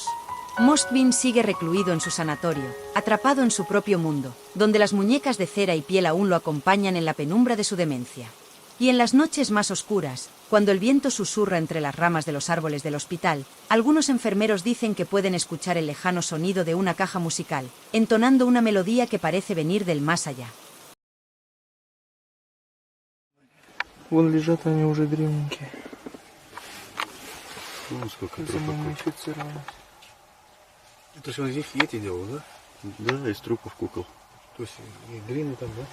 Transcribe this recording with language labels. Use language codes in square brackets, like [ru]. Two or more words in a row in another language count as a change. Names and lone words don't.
[es] Moskvin sigue recluido en su sanatorio, atrapado en su propio mundo, donde las muñecas de cera y piel aún lo acompañan en la penumbra de su demencia. Y en las noches más oscuras, cuando el viento susurra entre las ramas de los árboles del hospital, algunos enfermeros dicen que pueden escuchar el lejano sonido de una caja musical, entonando una melodía que parece venir del más allá. [ru] Вон лежат они уже древненькие. Ну, сколько Замумифицированы. Это же он здесь эти делал, да? Да, из трупов кукол. То есть и глины там, да?